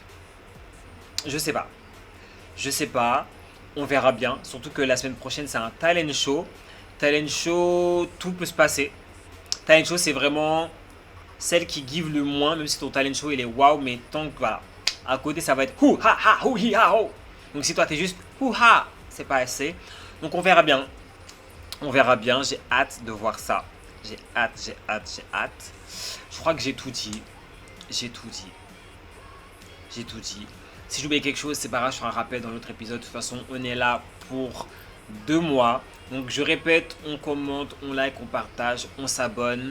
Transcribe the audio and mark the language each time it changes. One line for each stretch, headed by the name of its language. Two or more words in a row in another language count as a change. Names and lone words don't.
French: Je sais pas. Je sais pas. On verra bien. Surtout que la semaine prochaine c'est un
English: talent show. Talent show,
French: tout peut se passer.
English: Talent show
French: c'est vraiment celle qui give le moins, même si ton
English: talent show
French: il est waouh, mais tant que voilà. À côté, ça va être hou ha ha hou hi ha ho. Donc si toi t'es juste hou ha, c'est pas assez. Donc on verra bien. On verra bien. J'ai hâte de voir ça. J'ai hâte. Je crois que j'ai tout dit. Si j'ai oublié quelque chose, c'est pas grave, je ferai un rappel dans l'autre épisode. De toute façon, on est là pour 2 mois. Donc je répète, on commente, on like, on partage, on s'abonne.